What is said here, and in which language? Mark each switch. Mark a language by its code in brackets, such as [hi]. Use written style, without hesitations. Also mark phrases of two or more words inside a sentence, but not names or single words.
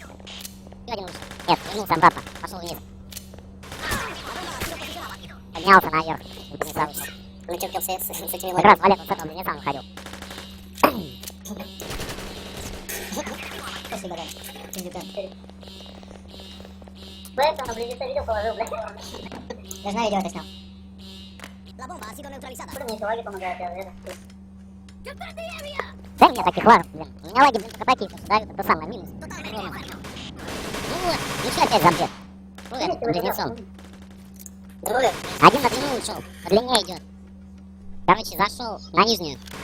[ru] Еще один ушел. Нет, вернулся обратно. Пошел вниз. Поднялся наверх. Близнеца вышел. Начеркался с этими Как раз Валек вот с этого близнеца выходил. Спасибо, да. Пиздюка. Поэтому на близнеца видео положил, блядь. Даже на видео это снял. [es] La bomba ha sido neutralizada. [ru] Мне еще лаги помогают, я это. Дай мне таких лагов, блин. У меня лаги, блин, только такие, что дают это самое, минус. Ну вот, еще опять забьет. Ой, этот близнецом. Другой. Один на длину ушел, по длине идет. Короче, зашел на нижнюю.